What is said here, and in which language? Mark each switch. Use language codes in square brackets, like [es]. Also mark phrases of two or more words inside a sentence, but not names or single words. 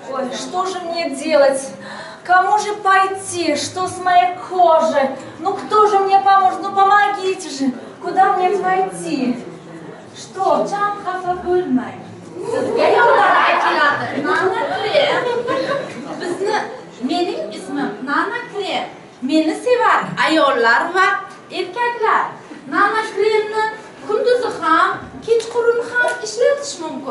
[ru] что же мне делать? Кому же пойти? Что с моей кожей? Ну кто же мне поможет? Ну помогите же! Куда мне войти? Что? [uz] Can xafa bo'lmang. Sizga yordam aytiladi. Nana krem. Mening ismim Nana krem. Meni sevar ayollar va erkaklar. Nana kremni kunduzi ham, kechqurun ham ishlatish mumkin.